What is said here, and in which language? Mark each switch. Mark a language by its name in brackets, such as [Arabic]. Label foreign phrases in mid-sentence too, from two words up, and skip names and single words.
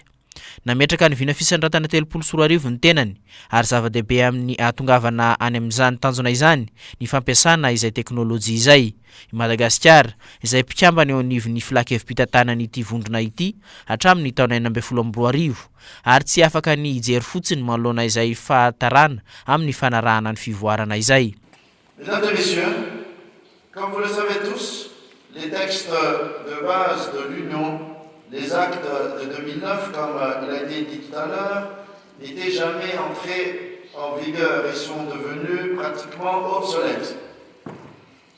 [Malagasy] Nametraka ny vina fisandratana 34 ny tenany ary zava-dehibe amin'ny atongavana any amin'izany tanjona izany ny fampiasana izay teknolojia izay. I Madagasikara izay mpikambana eo anivon'ny filakevim-pitantanany ity vondrona ity hatramin'ny taona 2012 ary tsy afaka ny ijery fotsiny manoloana izay fahatarana amin'ny fanarahana ny fivoarana izay. [French] Mesdames et messieurs, comme vous le savez tous, les textes de base de l'Union, les actes de 2009, comme il a été dit tout à l'heure, n'étaient jamais entrés en vigueur et sont devenus pratiquement obsolètes.